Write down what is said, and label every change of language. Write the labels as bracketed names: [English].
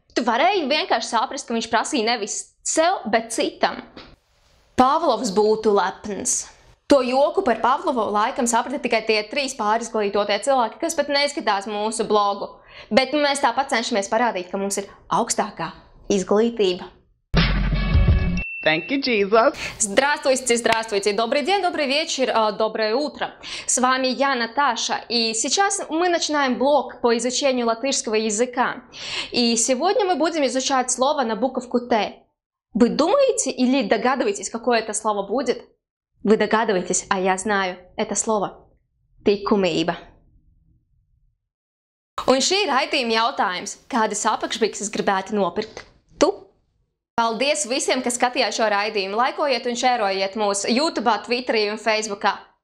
[Latvian] Tu varēji vienkārši saprast, ka viņš prasīja nevis sev, bet citam. Pavlovs būtu lepns. To joku par Pavlovu laikam saprata tikai tie 3 pārizglītotie cilvēki, kas pat neskatās mūsu blogu. Bet mēs tāpat cenšamies parādīt, ka mums ir augstākā izglītība. [English] Thank you, Jesus! [Russian] Здравствуйте, добрый день, добрый вечер, доброе утро. С вами я, Наташа, и сейчас мы начинаем блог по изучению латышского языка. И сегодня мы будем изучать слово на буковку Т. Вы думаете или догадываетесь, какое это слово будет? Вы догадываетесь, а я знаю это слово. [Latvian] Likumība. Un šī ir raidījuma jautājums. Kādas apakšbikses gribētu nopirkt? Tu? Paldies visiem, kas skatījās šo raidījumu. Laikojiet un šērojiet mūs YouTube, Twitterī un Facebookā. Tiekamies jau nākamajā reizē.